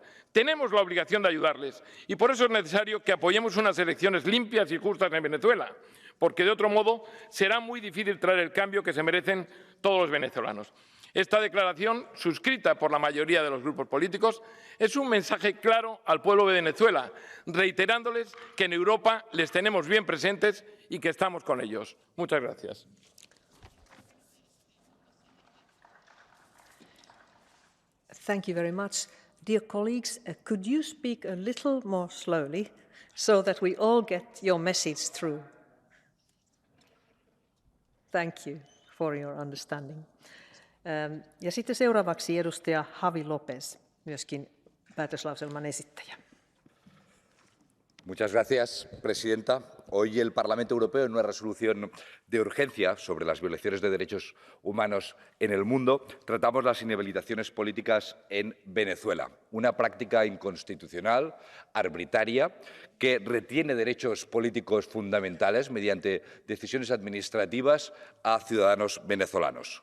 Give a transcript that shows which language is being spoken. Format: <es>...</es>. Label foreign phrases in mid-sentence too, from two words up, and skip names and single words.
<es>Tenemos la obligación de ayudarles. Y por eso es necesario que apoyemos unas elecciones limpias y justas en Venezuela, porque de otro modo será muy difícil traer el cambio que se merecen todos los venezolanos. Esta declaración, suscrita por la mayoría de los grupos políticos, es un mensaje claro al pueblo de Venezuela, reiterándoles que en Europa les tenemos bien presentes y que estamos con ellos. Muchas gracias.</es> <en>Thank you very much. Dear colleagues, could you speak a little more slowly so that we all get your message through? Thank you for your understanding.</en> <fi>Ja sitten seuraavaksi edustaja Javi López, myöskin päätöslauselman esittäjä.</fi> <es>Muchas gracias, presidenta. Hoy el Parlamento Europeo, en una resolución de urgencia sobre las violaciones de derechos humanos en el mundo, tratamos las inhabilitaciones políticas en Venezuela, una práctica inconstitucional, arbitraria, que retiene derechos políticos fundamentales mediante decisiones administrativas a ciudadanos venezolanos.</es>